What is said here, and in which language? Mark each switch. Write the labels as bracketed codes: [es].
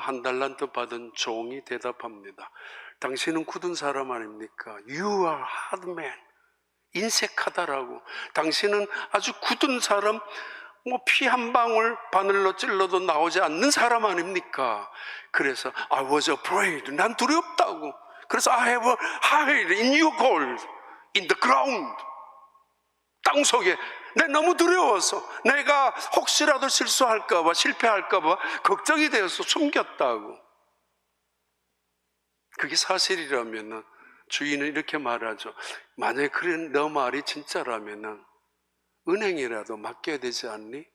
[ko] 한 달란트 받은 종이 대답합니다. 당신은 굳은 사람 아닙니까? [en] You are hard man. [ko] 인색하다라고. 당신은 아주 굳은 사람, 피 한 방울 바늘로 찔러도 나오지 않는 사람 아닙니까? 그래서 [en] I was afraid. [ko] 난 두렵다고. 그래서 [en] I have hide in your gold, in the ground. [ko] 땅 속에. 내 너무 두려워서 내가 혹시라도 실수할까봐, 실패할까봐 걱정이 되어서 숨겼다고. 그게 사실이라면 주인은 이렇게 말하죠. 만약에 그래 너 말이 진짜라면 은행이라도 맡겨야 되지 않니?